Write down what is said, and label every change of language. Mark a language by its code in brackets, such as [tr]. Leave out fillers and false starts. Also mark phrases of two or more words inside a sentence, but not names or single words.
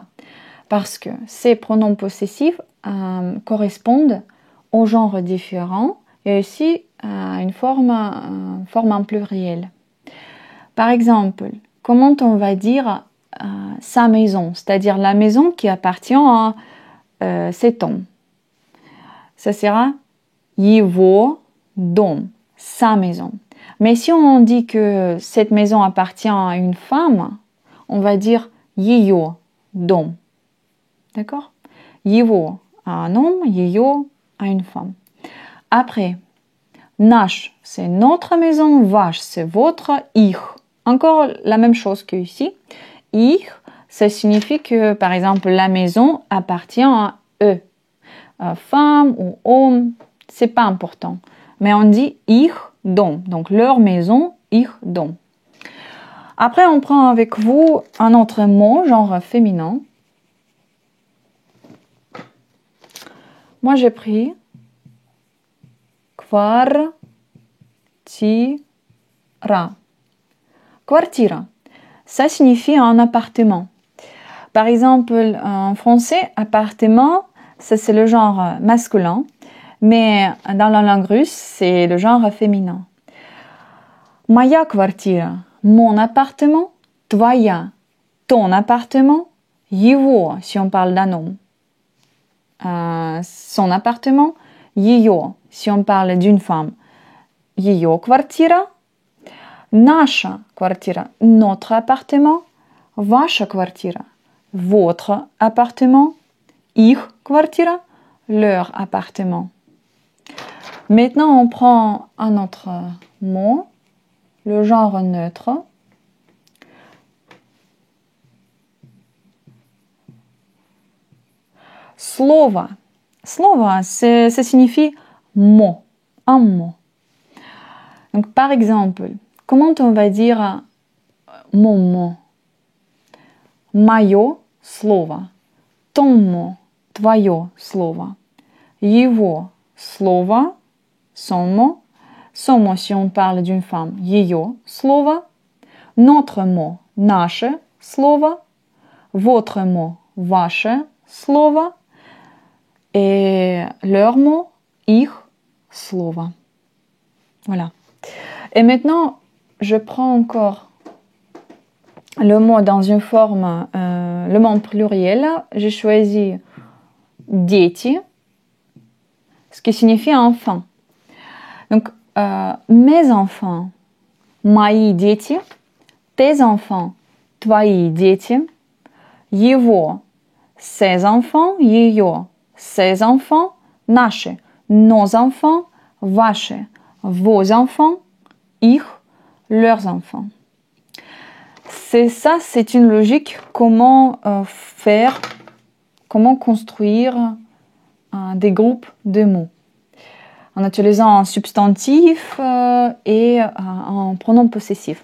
[fr] Parce que ces pronoms possessifs correspondent aux genres différents et aussi à une forme en pluriel. Par exemple, comment on va dire sa maison, c'est-à-dire la maison qui appartient à cet homme? Ça sera [ru] его дом, [fr] sa maison. Mais si on dit que cette maison appartient à une femme, on va dire [ru] ее дом. [fr] D'accord? Его à un homme, ее à une femme. Après, наш, c'est notre maison, ваш, c'est votre, их. Encore la même chose que ici. Их, ça signifie que, par exemple, la maison appartient à eux. Femme ou homme, c'est pas important. Mais on dit [ru] их дом, [fr] donc leur maison, [ru] их дом. [fr] Après, on prend avec vous un autre mot, genre féminin. Moi, j'ai pris kvartira. Kvartira, ça signifie un appartement. Par exemple, en français, appartement, ça c'est le genre masculin, mais dans la langue russe, c'est le genre féminin. [ru] Моя квартира, [fr] mon appartement, твоя, ton appartement, его, si on parle d'un homme, son appartement, ее, si on parle d'une femme, ее квартира, [ru] наша квартира, [fr] notre appartement, [ru] ваша квартира, [fr] votre appartement, [ru] их квартира, [fr] leur appartement. Maintenant, on prend un autre mot, le genre neutre. [ru] Слово. Слово, [fr] ça signifie mot, un mot. Donc, par exemple, comment on va dire mon mot? [ru] Моё слово. [fr] Ton mot. [ru] Твое слово. Его слово. [fr] Son mot. Son mot si on parle d'une femme. [ru] Ее слово. [fr] Notre mot. [ru] Наше слово. [fr] Votre mot. [ru] Ваше слово. [fr] Et leur mot. [ru] Их слово. [fr] Voilà. Et maintenant, je prends encore le mot dans une forme, le mot pluriel. J'ai choisi дети, ce qui signifie enfant. Donc, mes enfants, [ru] мои дети, [fr] tes enfants, [ru] твои дети, его, [fr] ses enfants, ее, ses enfants, наши, nos enfants, ваши, vos enfants, их, leurs enfants. C'est une logique comment comment construire des groupes de mots en utilisant un substantif et un pronom possessif.